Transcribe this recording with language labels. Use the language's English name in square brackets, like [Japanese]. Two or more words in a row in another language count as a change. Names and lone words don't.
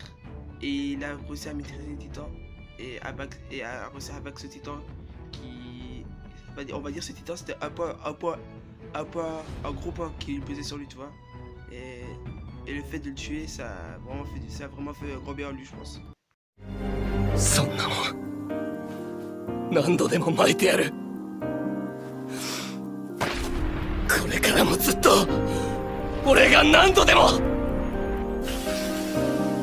[French] Et il a réussi à maîtriser les titans et à réussir à battre ce titan qui, on va dire ce titan c'était un gros point qui pesait sur lui, tu vois. Et le fait de le tuer, ça a vraiment fait un gros bien en lui, je pense. [Japanese] そんなもん何度でも巻いてやる。これからもずっと俺が何度でも。